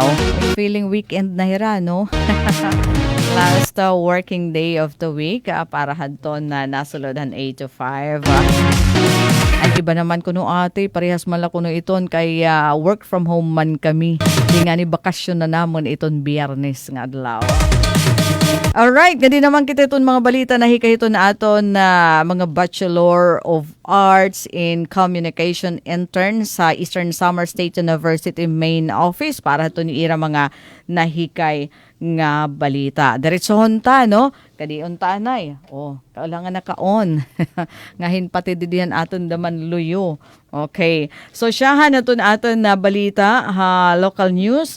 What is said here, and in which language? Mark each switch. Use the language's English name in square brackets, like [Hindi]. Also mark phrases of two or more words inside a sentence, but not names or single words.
[Waray] Feeling weekend na hira, [English] Last working day of the week [Waray] para hadton na nasuludan [English] 8 to 5. [Waray] Ang iba naman kuno ate, parehas mala kuno iton kay [English] work from home [Waray] man kami. Di nga ni bakasyon na namon iton Biyernes nga adlaw. Alright, gandi naman kita itong mga balita na hikahito na aton na mga Bachelor of Arts in Communication intern sa Eastern Samar State University Main Office para ito niira mga nahikay nga balita. Diretsohon ta, Kadion tanay. [Filipino] Kailangan naka-on. [Waray] Ngahin pati didihan aton daman luyo. Okay. So siyahan aton na balita, [English] local news.